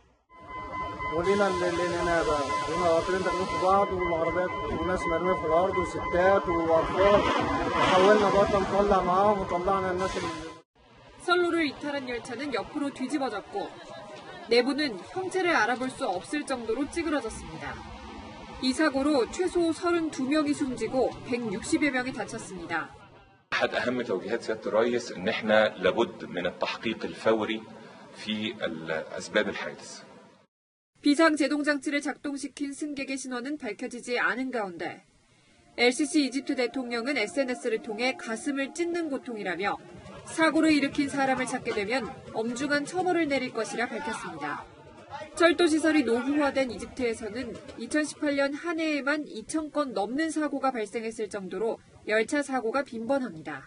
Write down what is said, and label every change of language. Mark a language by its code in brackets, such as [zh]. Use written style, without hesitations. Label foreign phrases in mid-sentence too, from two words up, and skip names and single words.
[ko] 선로를 이탈한 열차는 옆으로 뒤집어졌고 내부는 형체를 알아볼 수 없을 정도로 찌그러졌습니다. 이 사고로 최소 32명이 숨지고 160여 명이 다쳤습니다. [ar] أحد أهم توجيهات سيادة الرئيس إن إحنا لابد من التحقيق الفوري في أسباب الحادث. [ko] 비상 제동장치를 작동시킨 승객의 신원은 밝혀지지 않은 가운데 LCC 이집트 대통령은 SNS를 통해 가슴을 찢는 고통이라며 사고를 일으킨 사람을 찾게 되면 엄중한 처벌을 내릴 것이라 밝혔습니다. 철도시설이 노후화된 이집트에서는 2018년 한 해에만 2,000건 넘는 사고가 발생했을 정도로 열차 사고가 빈번합니다.